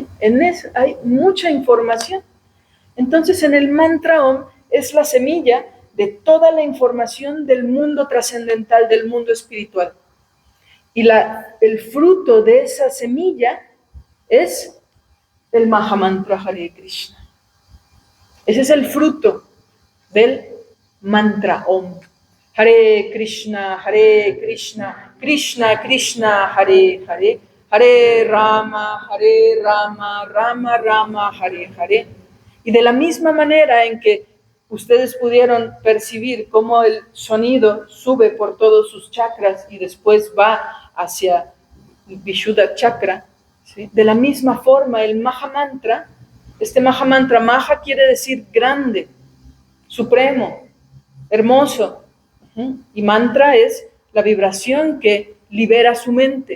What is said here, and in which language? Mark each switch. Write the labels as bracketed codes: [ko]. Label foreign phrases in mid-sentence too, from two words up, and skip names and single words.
[es] En eso hay mucha información. Entonces, en el mantra Om es la semilla de toda la información del mundo trascendental, del mundo espiritual. Y el fruto de esa semilla es el Mahamantra Hare Krishna. Ese es el fruto del mantra Om. [sa] हरे कृष्ण कृष्ण कृष्ण हरे हरे हरे राम राम राम हरे हरे. [es] Y de la misma manera en que ustedes pudieron percibir cómo el sonido sube por todos sus chakras y después va hacia el [sa] विशुद्ध चक्र, [es] ¿sí? De la misma forma el Mahamantra, este Mahamantra, Maha quiere decir grande, supremo, hermoso, y mantra es la vibración que libera su mente.